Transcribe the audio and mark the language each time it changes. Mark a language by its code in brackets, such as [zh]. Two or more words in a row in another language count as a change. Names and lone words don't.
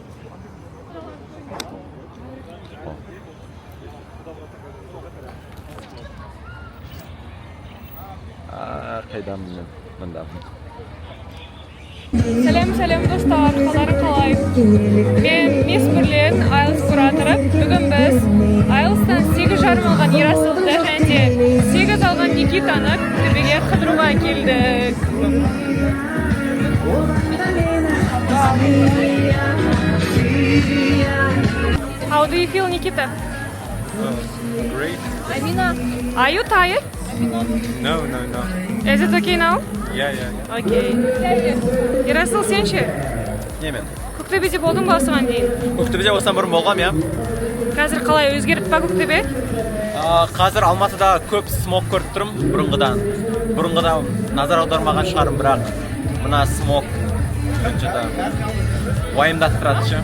[kk] Қайдамын мұндамын. Сәлем достар, қалары қалай? Мен Мес Бірлен, IELTS кураторы. Бүгін біз IELTS-тан 8,5 алған Ерасылды және 8 алған Никитаны Күктөбеге қыдыруға келдік. [en] How do you feel, Nikita? Great. Amina, are you tired? No. Is it okay now? Yeah. [kk] Okay. Ерасыл, сен ше? Немен? Көктөбеде болдың ба осыған дейін? Көктөбеде осыдан бұрын болғам, иә. Қазір қалай өзгерді ба Көктөбе? Қазір Алматыда көп смог көріп тұрмын бұрынғыдан. Бұрынғыда назар аудармаған шығарым, бірақ мына смог уайымдаттырады ше.